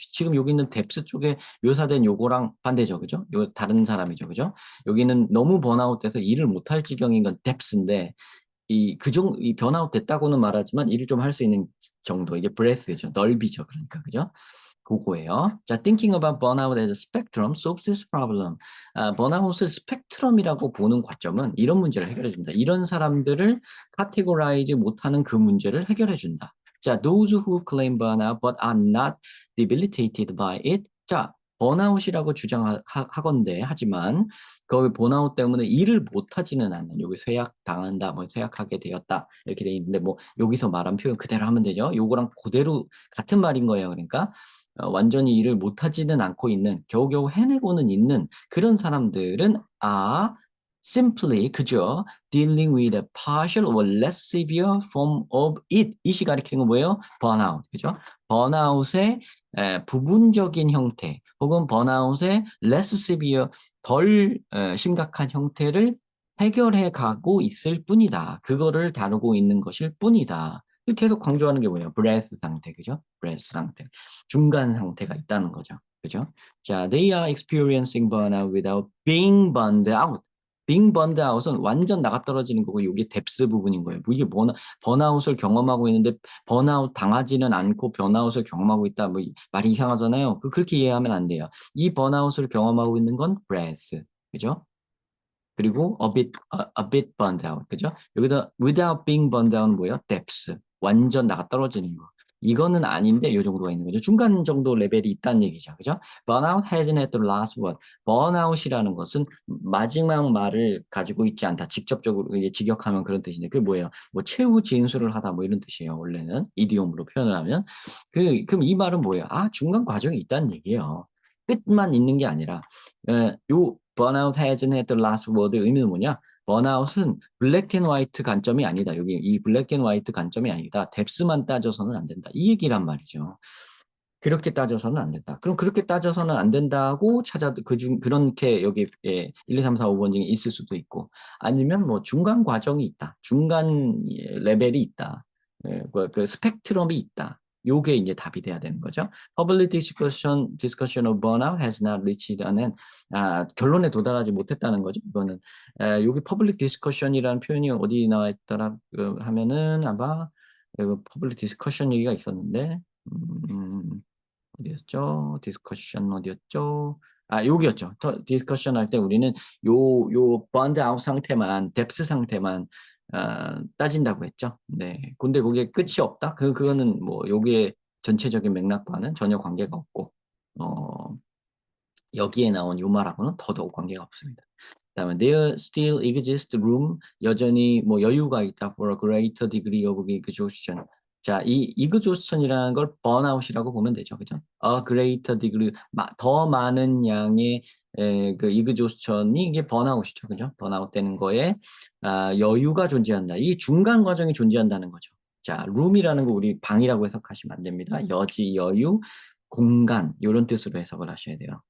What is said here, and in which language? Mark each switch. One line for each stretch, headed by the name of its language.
Korean: 지금 여기 있는 뎁스 쪽에 묘사된 요거랑 반대죠. 그죠? 요 다른 사람이죠. 그죠? 여기는 너무 번아웃 돼서 일을 못할 지경인 건 뎁스인데 이 번아웃 됐다고는 말하지만 일을 좀 할 수 있는 정도. 이게 breath죠. 넓이죠. 그러니까. 그죠? 그거예요.
English: 자, thinking about burnout as a spectrum solves this problem.
Korean: 번아웃을 스펙트럼이라고 보는 관점은 이런 문제를 해결해 준다. 이런 사람들을 카테고라이즈 못하는 그 문제를 해결해 준다.
English: 자, those who claim burnout but are not debilitated by it.
Korean: 자, 번아웃이라고 주장하건대 하지만 그 번아웃 때문에 일을 못하지는 않는 여기 쇠약 당한다, 뭐 쇠약하게 되었다 이렇게 돼 있는데 뭐 여기서 말한 표현 그대로 하면 되죠. 요거랑 그대로 같은 말인 거예요. 그러니까 완전히 일을 못하지는 않고 있는 겨우겨우 해내고는 있는 그런 사람들은 simply 그저
English: dealing with a partial or less severe form of it.
Korean: 이시 가리키는 건 뭐예요? 번아웃. 그죠? 번아웃의 부분적인 형태 혹은 번아웃의
English: less severe
Korean: 덜 심각한 형태를 해결해 가고 있을 뿐이다. 그거를 다루고 있는 것일 뿐이다. 계속 강조하는 게 뭐예요? breath 상태, 그죠? breath 상태. 중간 상태가 있다는 거죠. 그죠?
English: 자, they are experiencing burnout without being burned out. being burned out
Korean: 은 완전 나가 떨어지는 거고, 이게 depth 부분인 거예요. 이게 번아웃을 경험하고 있는데, 번아웃 당하지는 않고 번아웃을 경험하고 있다. 뭐, 말이 이상하잖아요. 그렇게 이해하면 안 돼요. 이 번아웃을 경험하고 있는 건 breath. 그죠? 그리고
English: a bit burned out,
Korean: 그죠? 여기다
English: without being burned out
Korean: 은 뭐예요? depth, 완전 나가 떨어지는 거. 이거는 아닌데 이 정도가 있는 거죠. 중간 정도 레벨이 있다는 얘기죠, 그죠?
English: Burnout hasn't had the last word.
Korean: burnout이라는 것은 마지막 말을 가지고 있지 않다. 직접적으로 이게 직역하면 그런 뜻인데 그게 뭐예요? 뭐 최후 진술을 하다 뭐 이런 뜻이에요. 원래는 이디옴으로 표현을 하면 그럼 이 말은 뭐예요? 아, 중간 과정이 있다는 얘기예요. 끝만 있는 게 아니라 요
English: burnout hasn't had the last word
Korean: 의미는 뭐냐? 번아웃은 블랙 앤 화이트 관점이 아니다. 여기 이 블랙 앤 화이트 관점이 아니다. 뎁스만 따져서는 안 된다. 이 얘기란 말이죠. 그렇게 따져서는 안 된다. 그럼 그렇게 따져서는 안 된다고 그렇게 여기 1, 2, 3, 4, 5번 중에 있을 수도 있고 아니면 뭐 중간 과정이 있다. 중간 레벨이 있다. 그 스펙트럼이 있다. 요게 이제 답이 돼야 되는 거죠.
English: Public discussion of burnout has not reached an end.
Korean: 결론에 도달하지 못했다는 거죠. 이거는 여기 public discussion이라는 표현이 어디 나와 있더라 하면은 아마 public discussion 얘기가 있었는데 어디였죠? 디스커션 어디였죠? 여기였죠. 디스커션 할 때 우리는 요 번드 아웃 상태만, 뎁스 상태만 따진다고 했죠. 네. 근데 그게 끝이 없다? 그거는 뭐 요게 전체적인 맥락과는 전혀 관계가 없고, 여기에 나온 요 말하고는 더더욱 관계가 없습니다.
English: 그다음에 there still exists room
Korean: 여전히 뭐 여유가 있다
English: for a greater degree of exhaustion.
Korean: 자, 이 exhaustion이라는 걸 burnout이라고 보면 되죠, 그죠?
English: A greater degree
Korean: 더 많은 양의 그 exhaustion이 이게 burnout이죠, 그죠? burnout 되는 거에 여유가 존재한다. 이 중간 과정이 존재한다는 거죠. 자, room이라는 거 우리 방이라고 해석하시면 안 됩니다. 여지, 여유, 공간 이런 뜻으로 해석을 하셔야 돼요.